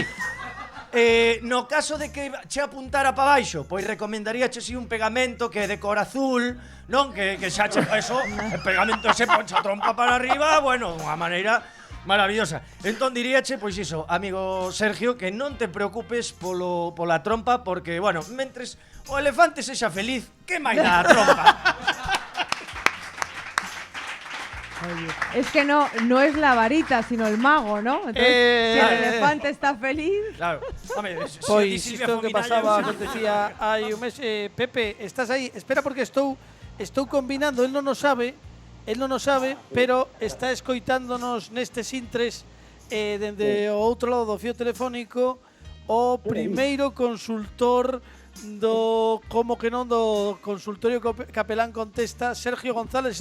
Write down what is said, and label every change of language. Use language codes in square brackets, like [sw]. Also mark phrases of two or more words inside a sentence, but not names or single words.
[gl] No caso de que che apuntara pa baixo, pois recomendaría che si un pegamento que é de cor azul, non? Que xa che eso, [es] el pegamento ese [gl] poncha trompa para arriba, bueno, unha maneira maravillosa. Entón diríache, pois iso, amigo Sergio, que non te preocupes pola trompa, porque, bueno, mentres o elefante sexa feliz, que máis dá a trompa? [es] Es que no es la varita, sino el mago, ¿no? Entonces, si el elefante está feliz... Claro. [gl] Pois isto que pasaba, acontecía hai un mes. Pepe, estás aí? Espera, porque estou combinando, él non o sabe, pero está escoitándonos nestes intres dende o outro lado do fío telefónico o primeiro consultor do, como que non, do consultorio Capelán Contesta, Sergio González.